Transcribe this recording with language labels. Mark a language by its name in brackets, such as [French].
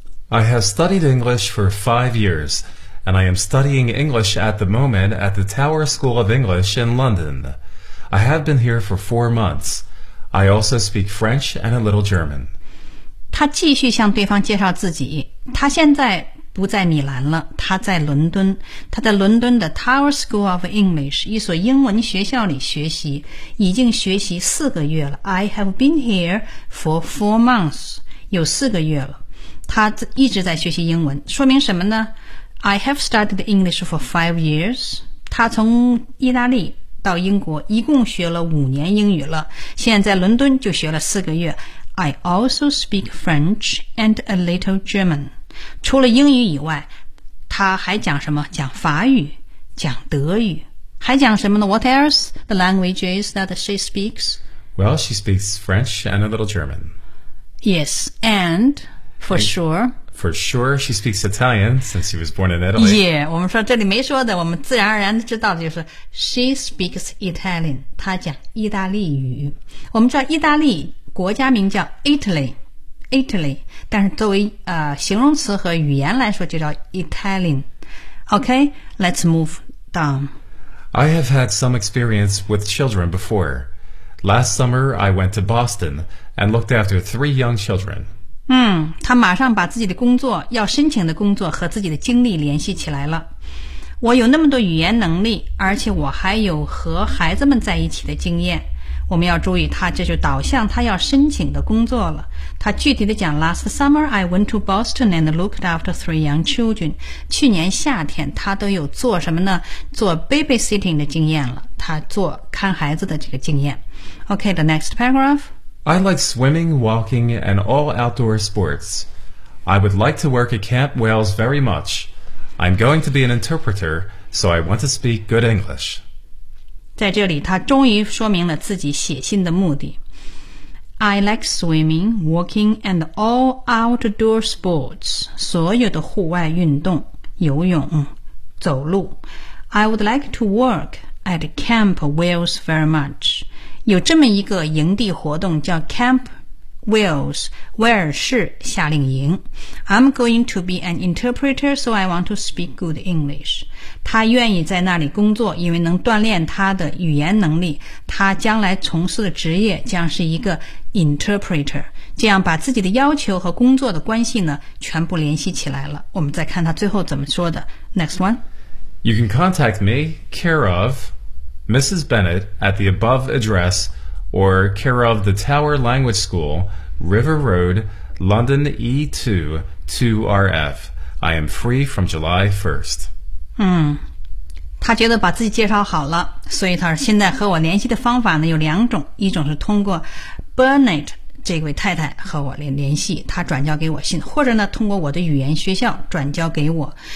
[English] I have studied English for 5 years, and I am studying English at the moment at the Tower School of English in London. I have been here for 4 months. I also speak French and a little German. [Chinese] 他继续向对方介绍自己。他现在不在米兰了，他在伦敦。他在伦敦的 Tower School of English， 一所英文学校里学习，已经学习4个月了。 [English] I have been here for 4 months， [Chinese] 有4个月了。他一直在学习英文，说明什么呢 ？ [English] I have studied English for 5 years. [Chinese] 他从意大利到英国一共学了5年英语了，现在在伦敦就学了4个月。 [English] I also speak French and a little German. [Chinese] 除了英语以外，他还讲什么？讲法语，讲德语，还讲什么呢 ？ [English] What else the languages that she speaks? Well, she speaks French and a little German. Yes, and for sure. For sure, she speaks Italian since she was born in Italy. [Chinese] Yeah, 我们说这里没说的，我们自然而然知道的就是 [English] she speaks Italian. [Chinese] 她讲意大利语。我们知道意大利国家名叫 Italy, 但是作为形容词和语言来说就叫 Italian. [English] Okay, let's move down. I have had some experience with children before. Last summer, I went to Boston and looked after 3 young children. [Chinese] 他马上把自己的工作要申请的工作和自己的经历联系起来了。我有那么多语言能力，而且我还有和孩子们在一起的经验。我们要注意，他这就导向他要申请的工作了。他具体的讲 [English] ，Last summer I went to Boston and looked after 3 young children。 [Chinese] 去年夏天，他都有做什么呢？做 babysitting 的经验了，他做看孩子的这个经验。 [English] Okay, the next paragraph. I like swimming, walking, and all outdoor sports. I would like to work at Camp Wales very much. I'm going to be an interpreter, so I want to speak good English. [Chinese] 在这里，他终于说明了自己写信的目的。 [English] I like swimming, walking, and all outdoor sports. [Chinese] 所有的户外运动，游泳，走路。 [English] I would like to work at Camp Wales very much. [Chinese] 有这么一个营地活动叫 Camp Wales, 威尔士夏令营。 [English] I'm going to be an interpreter, so I want to speak good English. [Chinese] 他愿意在那里工作，因为能锻炼他的语言能力。他将来从事的职业将是一个 interpreter, 这样把自己的要求和工作的关系呢，全部联系起来了。我们再看他最后怎么说的。 [English] Next one. You can contact me, care of... Mrs. Bennett at the above address or care of the Tower Language School, River Road, London E2 2RF. I am free from July 1st. [Chinese] 他觉得把自己介绍好了，所以他现在和我联系的方法呢有两种，一种是通过 Bennett 这位太太和我联系，他转交给我信，或者呢通过我的语言学校转交给我。